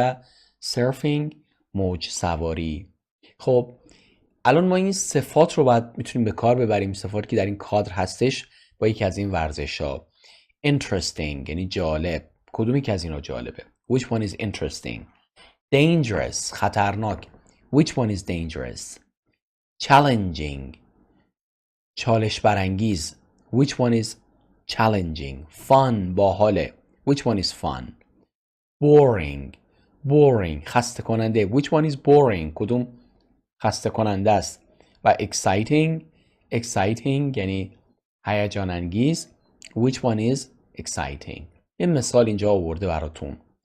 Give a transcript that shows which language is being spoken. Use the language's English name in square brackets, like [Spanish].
[Persian] و سرفینگ موج سواری. خب الان ما این صفات رو باید میتونیم به کار ببریم، صفاتی که در این کادر هستش با یکی از این ورزش‌ها. interesting یعنی جالب. کدومی که از اینا جالبه؟ [English] which one is interesting؟ [Persian] dangerous خطرناک. [English] which one is dangerous؟ [Persian] challenging چالش برانگیز. [English] which one is challenging؟ [Persian] fun باحاله. [English] which one is fun؟ [Persian] boring خسته کننده. [English] which one is boring؟ [Persian] کدوم خسته کننده است؟ و exciting یعنی هیجان انگیز. [English] which one is exciting؟ [Persian] این مثال اینجا آورده براتون.